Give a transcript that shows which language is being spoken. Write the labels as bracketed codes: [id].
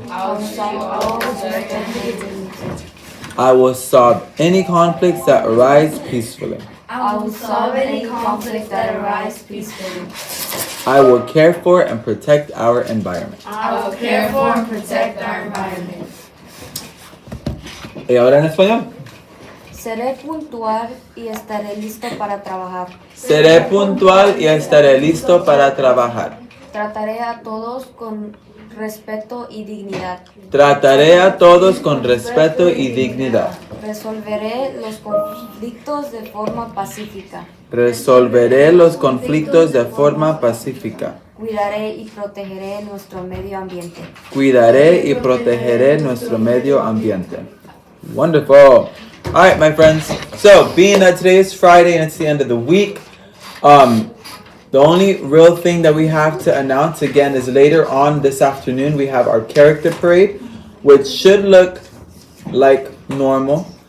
[en] I'll show all respect and dignity. I will solve any conflicts that arise peacefully. I will solve any conflicts that arise peacefully. I will care for and protect our environment. I will care for and protect our environment. [es] ¿Y ahora en español? Seré puntual y estaré listo para trabajar. Seré puntual y estaré listo para trabajar. Trataré a todos con respeto y dignidad. Trataré a todos con respeto y dignidad. Resolveré los conflictos de forma pacífica. Resolveré los conflictos de forma pacífica. Cuidaré y protegeré nuestro medio ambiente. Cuidaré y protegeré nuestro medio ambiente. [en] Wonderful. All right, my friends. So, being that today is Friday and it's the end of the week, The only real thing that we have to announce again is later on this afternoon we have our character parade, which should look like normal.